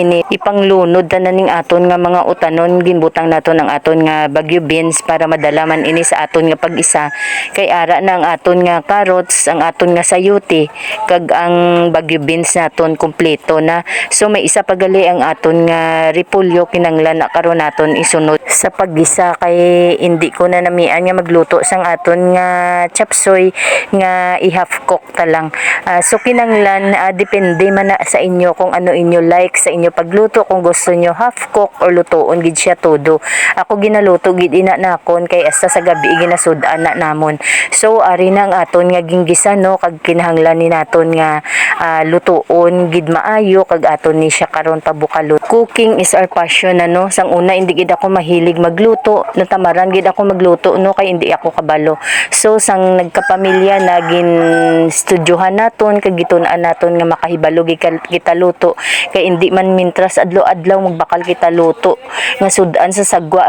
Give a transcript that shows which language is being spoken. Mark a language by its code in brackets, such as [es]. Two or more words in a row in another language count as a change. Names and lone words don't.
[hil] ini ipanglunod na ning aton nga mga utanon ginbutang naton ang aton nga bagyo beans para madala man ini sa aton nga pag-isa kay ara na ang aton nga carrots ang aton nga sayuti kag ang bagyo beans naton kompleto na so may isa pagali ang aton nga repolyo kinanglan na karon naton isunod sa paggisa kay hindi ko na namian nga magluto sang aton nga chapsoy nga i- [en] half cook [hil] ta lang so kinanglan depende man na sa inyo kung ano inyo like sa inyo pagluto kung gusto nyo [en] half cook [hil] or lutoon gid siya todo ako ginaluto gid ina nakon kay asta sa gabi ginasud-an na namon so So ari na ang aton nga ginggisa no, kag kinahanglan ni naton nga lutuon gid maayo, kag aton ni siya karon pabukalot. [en] Cooking is our passion ano. [hil] Sang una hindi gid ako mahilig magluto, natamaran gid ako magluto no, kay hindi ako kabalo. So sang nagkapamilya nagin studyohan naton, kag gitun-an naton nga makahibalo kita luto, kay hindi man mintras adlaw-adlaw magbakal kita luto nga sudan sa sagwa.